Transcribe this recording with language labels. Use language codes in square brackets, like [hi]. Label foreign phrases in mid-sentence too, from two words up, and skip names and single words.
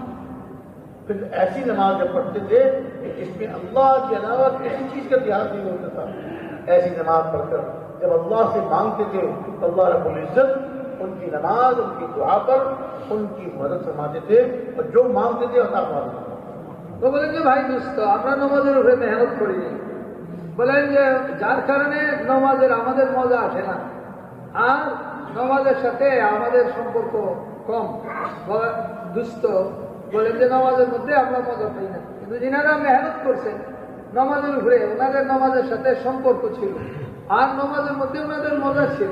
[ur] پھر ایسی نماز جب پڑھتے تھے کہ اس میں اللہ کے علاوہ کسی چیز کا دھیان نہیں ہوتا تھا. ایسی نماز پڑھ کر جب اللہ سے مانگتے تھے تو [ar] اللہ رب العزت [ur] ان کی نماز, ان کی دعا پر ان کی مدد فرماتے تھے اور جو مانگتے تھے عطا فرماتے تھے. [bn] তো বলেন যে ভাই দোস্ত আমরা নামাজের উপরে মেহনত করি, বলেন যে যার কারণে নামাজের আমাদের মজা আসে না, আর নামাজের সাথে আমাদের সম্পর্ক কম. দুস্থ বলেন যে নামাজের মধ্যে আমরা মজা পাই না, কিন্তু যিনারা মেহনত করছেন নামাজের উপরে ওনাদের নামাজের সাথে সম্পর্ক ছিল আর নামাজের মধ্যে ওনাদের মজা ছিল.